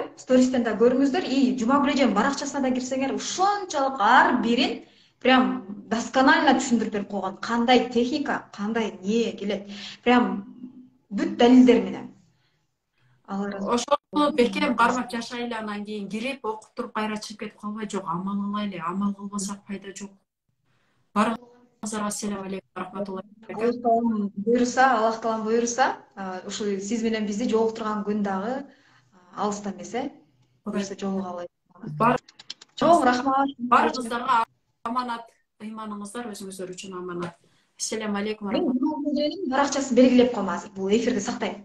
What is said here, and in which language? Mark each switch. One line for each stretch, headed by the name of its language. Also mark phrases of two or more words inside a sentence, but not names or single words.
Kyrgyz: Стористен да көрүңүздөр. И Жумагүл эженин баракчасына да кирсеңер, ушунчалык ар бирин
Russian: прям досконально
Kyrgyz: түшүндүрүп берип койгон. Кандай техника, кандай не келет. Прям бүт далилдер менен. Ошол бекем кармап жашайлы, анан кийин кирип окуп туруп кайра чыгып кетип калбай, жок, амал кылайлы. Амал кылбасак пайда жок.
Arabic: Барыңыздарга السلام عليكم رحمة الله
Kyrgyz: Аллах таалам буйруса, ушул сиз менен бизди жолуктурган күн дагы алыста эмес, буйруса жолугалы. Чоң рахмат. Барыңыздарга аманат, ыйманыңыздар өзүңүздөр үчүн аманат.
Arabic: السلام عليكم رحمة الله.
Kyrgyz: Баракчасын белгилеп коем азыр, бул эфирди сактайм.